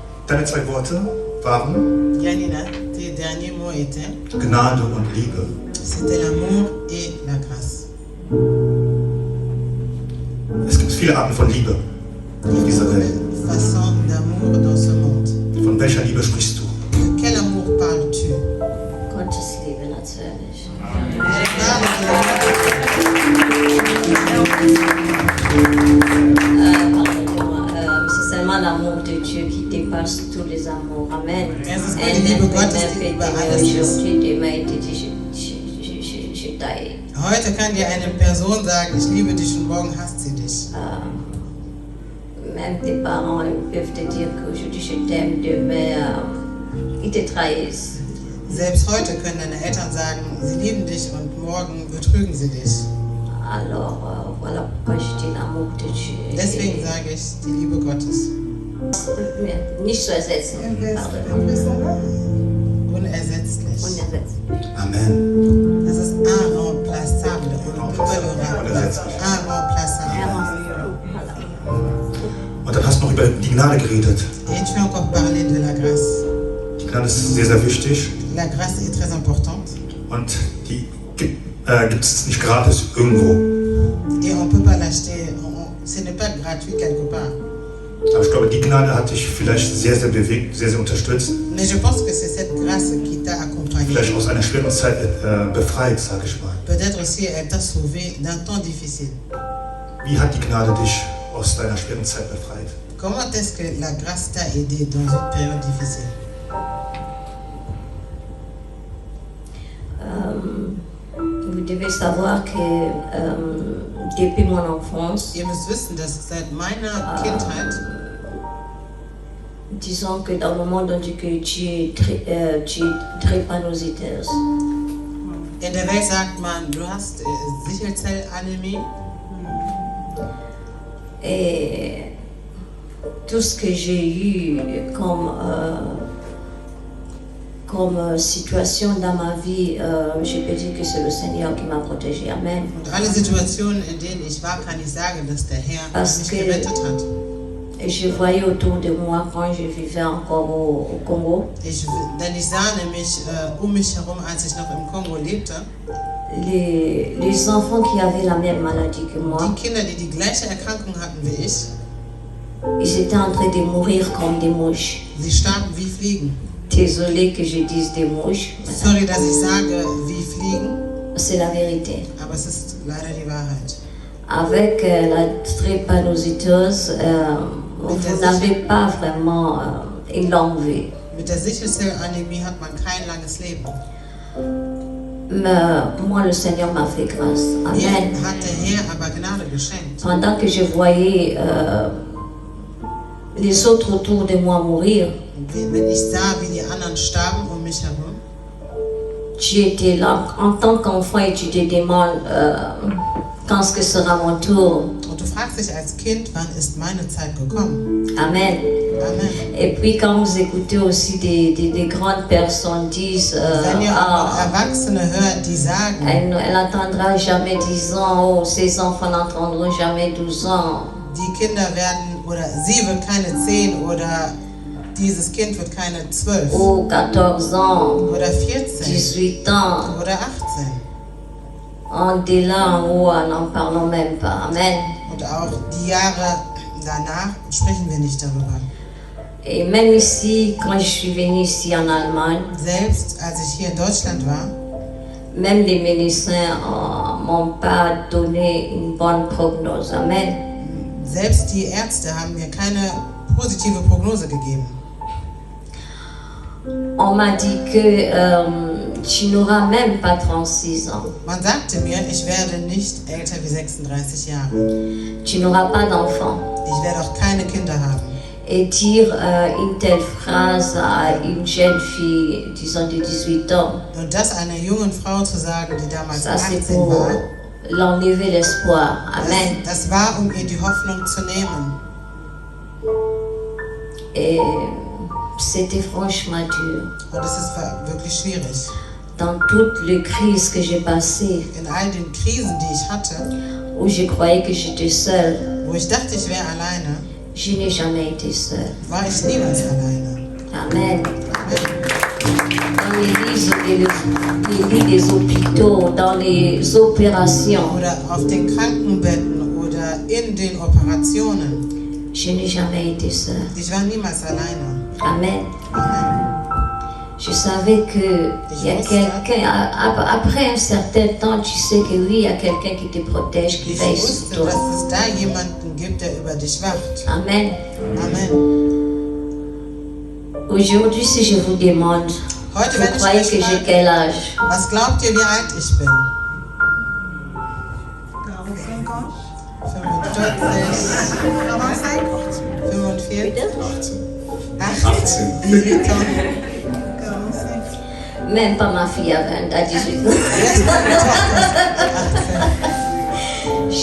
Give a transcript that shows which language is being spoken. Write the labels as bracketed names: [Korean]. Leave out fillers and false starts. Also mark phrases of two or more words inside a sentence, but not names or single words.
[German] Deine 2 Worte waren Yanina, [French] tes derniers mots étaient [German] Gnade und Liebe. [French] c'était l'amour et la grâce. [German] Es gibt viele Arten von Liebe [French] Il y [German] auf [French] a [German] dieser [French] beaucoup [German] Welt. [French] de façons d'amour dans ce monde. [German] Von welcher Liebe sprichst du? [French] De quel amour parles-tu? [German] Gottes Liebe natürlich. [French] Pardonnez-moi, c'est seulement l'amour de Dieu qui dépasse tous les amours. Amen. [German] Es ist nur die Liebe Gottes, die über alles ist. [French] Aujourd'hui, demain, il te dit, je t'aille. [German] Heute kann dir eine Person sagen, ich liebe dich und morgen hasst sie dich. [French] Même tes parents ils peuvent te dire qu'aujourd'hui je t'aime, demain ils te trahissent. [German] Selbst heute können deine Eltern sagen, sie lieben dich und morgen betrügen sie dich. [French] Alors voilà pourquoi je dis l'amour de Dieu. [German] Deswegen sage ich die Liebe Gottes. Nicht zu ersetzen. Pardon. Unersetzlich. Unersetzlich. Amen. Das ist irremplaçable. Unersetzlich. [French] Irremplaçable. [German] Und dann hast du noch über die Gnade geredet. [French] Et tu as encore parlé de la grâce. [German] Die Gnade ist sehr, sehr wichtig. [French] La grâce est très importante. [German] Und die gibt es nicht gratis irgendwo. [French] Et on ne peut pas l'acheter. Ce n'est pas gratuit quelque part. [German] Aber ich glaube, die Gnade hat dich vielleicht sehr, sehr bewegt, sehr, sehr unterstützt. [French] Mais je pense que c'est cette grâce qui t'a accompagné. [German] Vielleicht aus einer schweren Zeit befreit, sage ich mal. [French] Peut-être aussi elle t'a sauvé d'un temps difficile. [German] Wie hat die Gnade dich aus deiner schweren Zeit befreit? [French] Comment est-ce que la grâce t'a aidé dans une période difficile? Vous devez savoir que depuis mon enfance, [German] Ihr müsst wissen, dass seit meiner Kindheit, [French] disons que dans le monde on dit que tu es drépanocyteuse. [German] in der Welt sagt man, du hast Sichelzellanämie. [French] Et tout ce que j'ai eu comme situation dans ma vie, je peux dire que c'est le Seigneur qui m'a protégée. Amen. [German] Und alle Situationen, in denen ich war, kann ich sagen, dass der Herr mich gerettet hat. [French] Et je voyais autour de moi quand je vivais encore au Congo. [German] Denn ich sah nämlich mich herum, als ich noch im Kongo lebte, [French] Les enfants qui avaient la même maladie que moi, [German] die Kinder, die die gleiche Erkrankung hatten wie ich, [French] ils étaient en train de mourir comme des mouches. [German] sie starben wie Fliegen. [French] Désolée que je dise des mouches, [German] Sorry, dass ich sage, wie Fliegen, [French] c'est la vérité. [German] aber es ist leider die Wahrheit. [French] Avec la drépanocytose, vous n'avez pas vraiment une longue vie. [German] Mit der Sichelzellanämie hat man kein langes Leben. [French] Mais moi, le Seigneur m'a fait grâce. [German] Mir Amen. hat der Herr aber Gnade geschenkt. [French] Pendant que je voyais les autres autour de moi mourir, [German] Wenn ich sah, wie die anderen starben um mich herum, [French] tu étais là. En tant qu'enfant et tu te demandes quand est-ce que sera mon tour. [German] und du fragst dich als Kind, wann ist meine Zeit gekommen? Amen. Amen. [French] Et puis quand vous écoutez aussi des grandes personnes disent [German] Wenn ihr auch Erwachsene hört, die sagen, [French] elle n'entendra jamais 10 ans, oh, ces enfants n'entendront jamais 12 ans. [German] die Kinder werden, oder sie wird keine 10 oder dieses Kind wird keine 12 [French] Ou 14 ans, [German] oder 14 [French] 18 ans. [German] oder 18. [French] On est là en haut, n'en parlons même pas. Amen. [German] Und auch die Jahre danach sprechen wir nicht darüber. [French] Et même ici, quand je suis venue ici en Allemagne, [German] Selbst als ich hier in Deutschland war, [French] même les médecins m'ont pas donné une bonne prognose. Amen. [German] selbst die Ärzte haben mir keine positive Prognose gegeben. [French] On m'a dit que tu n'auras même pas 36 ans. [German] Man sagte mir, ich werde nicht älter wie 36 Jahre. [French] Tu n'auras pas d'enfant. [German] Ich werde auch keine Kinder haben. [French] Et dire une telle phrase à une jeune fille, disons de 18 ans, [German] Und das einer jungen Frau zu sagen, die damals [French] ça c'est [German] 18 [French] pour [German] war, [French] l'enlever l'espoir. Amen. [German] das war, um ihr die Hoffnung zu nehmen. [French] Et c'était franchement dur. [German] Und es ist wirklich schwierig. [French] Dans toutes les crises que j'ai passées, [German] In all den Krisen, die ich hatte, [French] où je croyais que j'étais seule, [German] wo ich dachte, ich wäre alleine, [French] je n'ai jamais été seule. [German] war ich niemals alleine. Amen. [French] Dans les lits des hôpitaux, dans les opérations, [German] oder auf den Krankenbetten oder in den Operationen. [French] je n'ai jamais été seule. [German] Ich war niemals alleine. Amen. Amen. [French] Je savais que il y a quelqu'un, après un certain temps, tu sais que oui, il y a quelqu'un qui te protège, qui [German] Ich [French] veille sur [German] wusste, [French] toi. [German] dass es da jemanden gibt, der über dich wacht. Amen. Amen. [French] Aujourd'hui, si je vous demande, [German] Heute, [French] vous [German] wenn ich [French] croyez [German] euch [French] que j'ai [German] frage, [French] quel âge? [German] was glaubt ihr, wie alt ich bin? 45? 18? [French] Même pas ma fille à 18 ans. [German] Jetzt meine Tochter ist 18.